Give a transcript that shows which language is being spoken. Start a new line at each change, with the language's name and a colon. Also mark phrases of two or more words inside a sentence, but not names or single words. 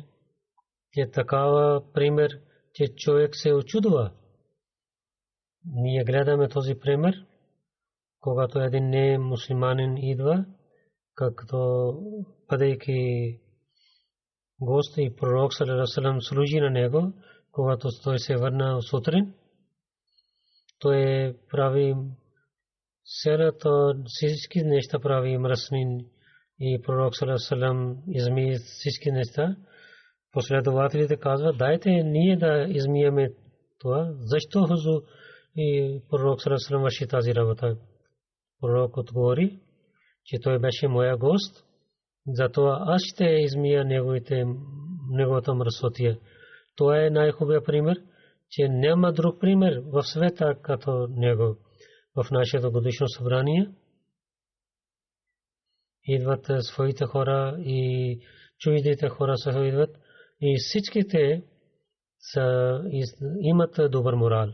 Bulgarian: Е такава пример, че човек се очудва. Ние гледаме този пример, когато един не мусулманин идва, както бъдейки гост и пророк
Arabic: صلى الله عليه وسلم
Bulgarian: служи на него, когато той се върна сутрин, той прави всички неща прави мръсни и пророк
Arabic: صلى الله عليه وسلم
Bulgarian: измие всички неща. Последователите казват, дайте ние да измиеме това. Защо хузур и пророк
Arabic: صلى الله عليه وسلم
Bulgarian: върши тази работа? Пророк отговори, че той беше моя гост, затова аз ще измия неговата мръсотия. Това е най-хубавият пример, че няма друг пример в света като него. В нашето годишно събрание идват своите хора и чуждите хора също идват и всичките имат добър морал.